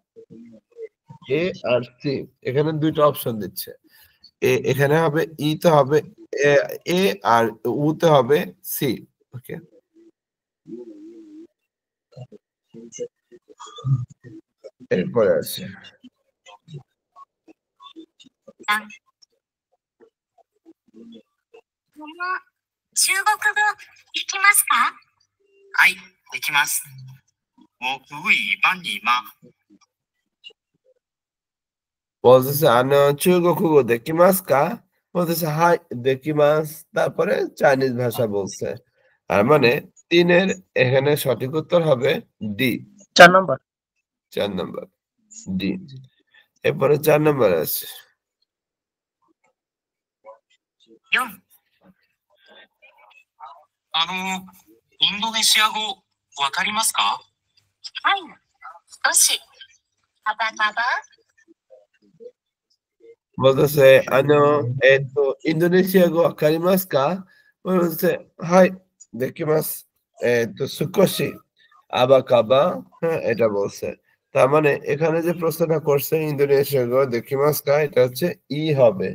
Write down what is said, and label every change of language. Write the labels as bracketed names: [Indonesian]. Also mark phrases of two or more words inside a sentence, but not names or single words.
[Bangla] এ আর সি এখানে 2 টা অপশন দিচ্ছে। এখানে হবে ই-তে হবে এ এ আর উ-তে হবে সি। ওকে। এরপরে আছে [Japanese] 中国語できますか？はい、できます。 [Chinese] 我可以帮你吗？ [Bangla] বলতেছে [Japanese] 中国語 できます か? [Bangla] বলতেছে [Japanese] はい できます. [Bangla] তারপরে চাইনিজ ভাষা বলছে। আর মানে 3 এর এখানে সঠিক উত্তর হবে ডি। 4 নাম্বার। 4 নাম্বার ডি। এরপরে 4 নাম্বার আছে [Japanese] 4、インドネシア語わかりますか？はい、少し。カバカバ。 [Bangla] বলতেছে [Japanese] インドネシア 語 わかります か? [Bangla] বলতেছে [Japanese] はい できます 少し アバカバ, [Bangla] হ্যাঁ এটা বলছে। তার মানে এখানে যে প্রশ্নটা করছে [Japanese] インドネシア 語 できます か, [Bangla] এটা হচ্ছে ই হবে।